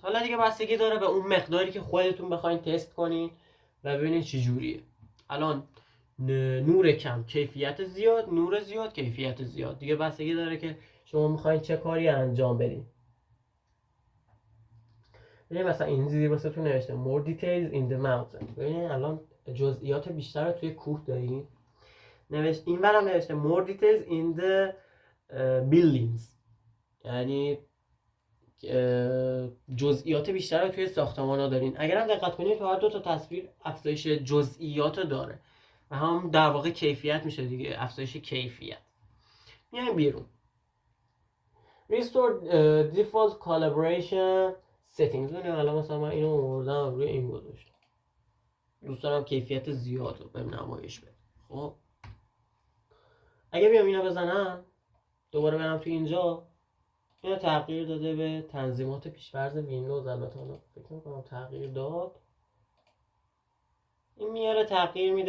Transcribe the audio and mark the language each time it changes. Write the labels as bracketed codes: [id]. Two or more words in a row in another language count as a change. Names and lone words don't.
[fa] حالا دیگه بستگی داره به اون مقداری که خودتون بخواید تست کنین و ببینید چه جوریه. الان نور کم کیفیت زیاد، نور زیاد کیفیت زیاد، دیگه بستگی داره که شما میخواین چه کاری انجام بدین. ببینید مثلا این زیر واسهتون نوشته [en] more details in the mountain. [fa] ببینید الان جزئیات بیشتر رو توی کوه دارین. نوشته این برام نوشته [en] more details in the buildings، [fa] یعنی جزئیات بیشتر رو توی ساختمان ها دارین. اگر هم دقت کنید تو هر 2 تا تصویر افزایش جزئیات داره و هم در واقع کیفیت میشه دیگه، افزایش کیفیت. میایم بیرون [en] restore default calibration settings. [fa] الان مثلا من اینو آوردم روی این گذاشتم، دوست دارم کیفیت زیاد رو بهم نمایش بده. خب اگه بیام اینو بزنم دوباره برم تو اینجا، اینو تغییر داده به تنظیمات پیش‌فرض ویندوز. البته حالا فکر می‌کنم تغییر داد، این میاره تغییر میده.